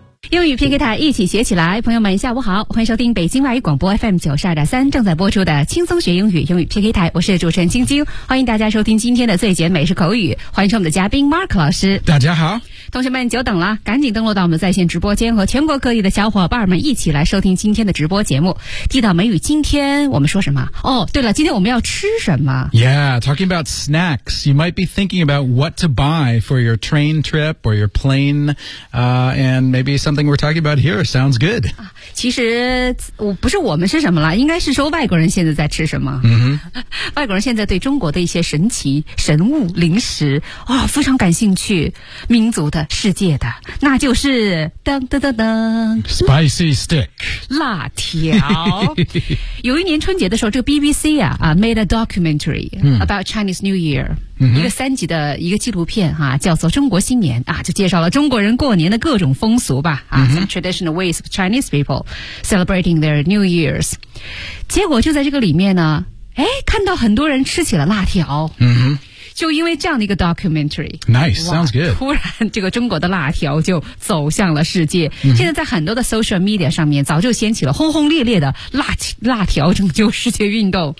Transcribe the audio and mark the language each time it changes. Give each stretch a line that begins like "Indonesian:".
Chinese: 英语 PK 台一起学起来，朋友们下午好，欢迎收听北京外语广播 FM 92.3正在播出的轻松学英语英语 PK 台，我是主持人晶晶，欢迎大家收听今天的最简美式口语，欢迎我们的嘉宾 Mark 老师。大家好，同学们久等了，赶紧登录到我们的在线直播间，和全国各地的小伙伴们一起来收听今天的直播节目。地道美语，今天我们说什么？哦，对了，今天我们要吃什么？
English: Yeah, talking about snacks, you might be thinking about what to buy for your train trip or your plane, and maybe somethingWe're talking about here sounds good.
Chinese: 其实我不是我们是什么了，应该是说外国人现在在吃什么。 Mm-hmm. 外国人现在对中国的一些神奇神物零食啊、哦、非常感兴趣，民族的世界的，那就是噔噔噔噔
English: ，spicy stick
Chinese: 辣条。有一年春节的时候，这个 BBC 啊
English: made a documentary about Chinese New Year。
Chinese: 一个三集的一个纪录片哈、啊，叫做《中国新年》啊，就介绍了中国人过年的各种风俗吧啊、mm-hmm.
English: ，some traditional ways of Chinese people celebrating their New Year's。
Chinese: 结果就在这个里面呢，哎，看到很多人吃起了辣条。嗯哼。就因为这样的一个 documentary,
English: nice, sounds good.
Chinese: 突然这个中国的辣条就走向了世界。 Mm-hmm. 现在在很多的 social media 上面早就掀起了轰轰烈烈的辣条拯救世界运动。